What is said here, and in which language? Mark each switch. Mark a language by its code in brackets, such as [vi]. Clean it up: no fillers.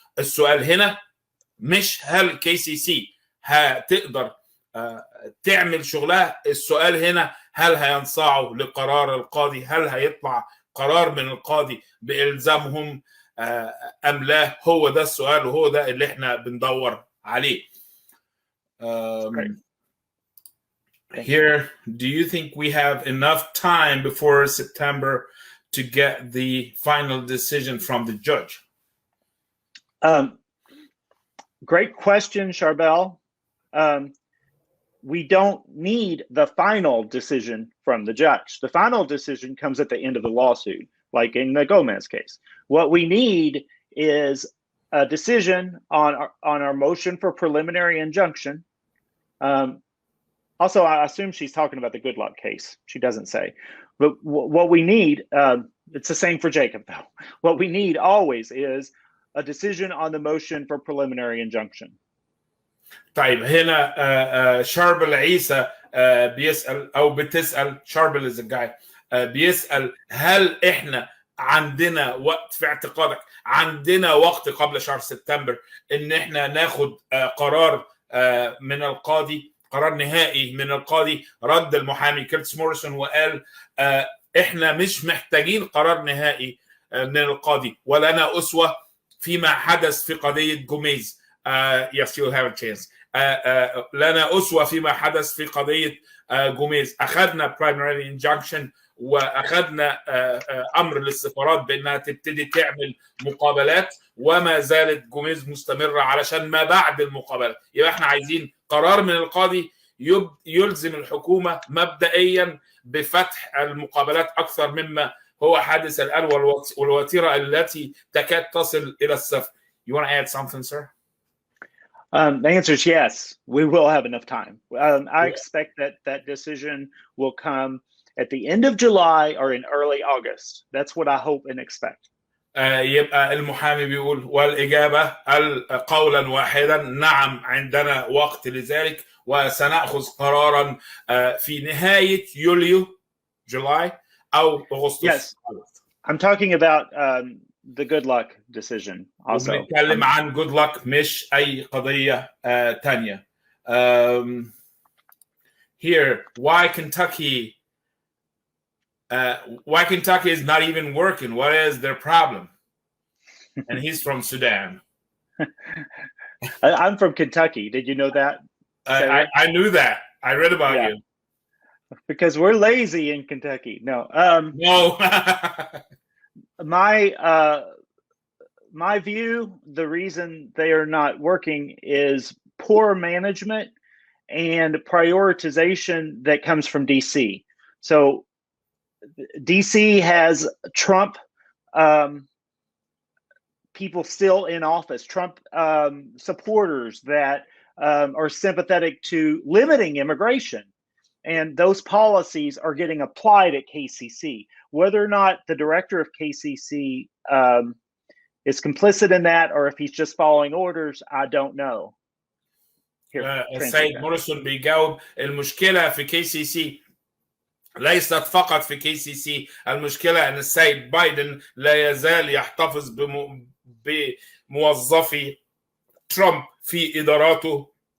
[ar] السؤال هنا مش هل كي سي سي هتقدر تعمل شغلها، السؤال هنا هل هينصاعوا لقرار القاضي، هل هيطلع قرار من القاضي بإلزامهم أم لا. هو ده السؤال وهو ده اللي احنا بندور عليه. [en] Here, do you think we have enough time before September to get the final decision from the judge? Great question, Charbel. We don't need the final decision from the judge. The final decision comes at the end of the lawsuit, like in the Gomez case. What we need is a decision on our motion for preliminary injunction. Also, I assume she's talking about the Goodluck case. She doesn't say. But what we need, it's the same for Jacob, though. What we need always is a decision on the motion for preliminary injunction. [ar] طيب هنا شاربل عيسى بيسأل أو بتسأل، شاربل [en] is a guy [ar] بيسأل هل إحنا عندنا وقت، في اعتقادك عندنا وقت قبل شهر سبتمبر إن إحنا ناخد قرار من القاضي، قرار نهائي من القاضي؟ رد المحامي كيرتس موريسون وقال إحنا مش محتاجين قرار نهائي من القاضي، ولنا أسوة فيما حدث في قضية جوميز. [en] Yes, you'll have a chance. [ar] لنا أسوة فيما حدث في قضية جوميز. أخذنا primary injunction وأخذنا أمر للسفارات بأنها تبتدي تعمل مقابلات، وما زالت جوميز مستمرة علشان ما بعد المقابلات. يبقى احنا عايزين قرار من القاضي يلزم الحكومة مبدئيا بفتح المقابلات أكثر مما هو حادث الآن والوتيرة التي تكاد تصل إلى الصفر. [en] You want to add something, sir? The answer is yes. We will have enough time. I expect that decision will come at the end of July or in early August. That's what I hope and expect. [ar] يبقى المحامي بيقول والإجابة قولا واحدا نعم عندنا وقت لذلك وسنأخذ قرارا في نهاية يوليو July أو أغسطس. [en] Yes, I'm talking about the Goodluck decision also. [ar] بنتكلم عن goodluck مش أي قضية تانية. [en] Here, why Kentucky is not even working? What is their problem? And he's from Sudan. I'm from Kentucky. Did you know that? I knew that. I read about you. Because we're lazy in Kentucky. No. No. My view, the reason they are not working is poor management and prioritization that comes from DC. So DC has Trump people still in office, Trump supporters that are sympathetic to limiting immigration. And those policies are getting applied at KCC. Whether or not the director of KCC is complicit in that, or if he's just following orders, I don't know. [ar] السيد موريسون بيجاوب المشكلة في KCC ليست فقط في KCC، المشكلة أن السيد بايدن لا يزال يحتفظ بموظفي ترامب في إداراته،